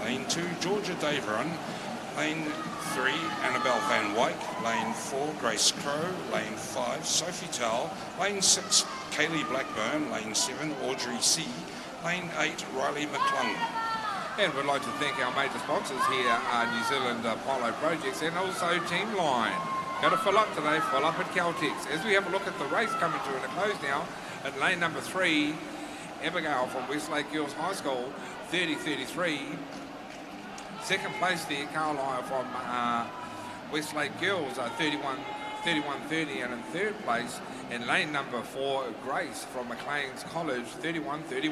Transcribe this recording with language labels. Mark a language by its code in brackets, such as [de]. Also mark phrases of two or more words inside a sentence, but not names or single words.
[en] Lane 2, Georgia Daveron. Lane 3, Annabelle Van Wyk. Lane 4, Grace Crow. Lane 5, Sophie Towell. Lane 6, Kaylee Blackburn. Lane 7, Audrey C. Lane 8, Riley McClung. And we'd like to thank our major sponsors here, New Zealand Polo Projects and also Team Line. Got to fill up today, fill up at Caltex. As we have a look at the race coming to a close now, at lane number 3, Abigail from Westlake Girls High School, 30.33. Second place there, Carlisle from Westlake Girls, 31.30. And in third place, in lane number 4, Grace from Maclean's College, 31.31.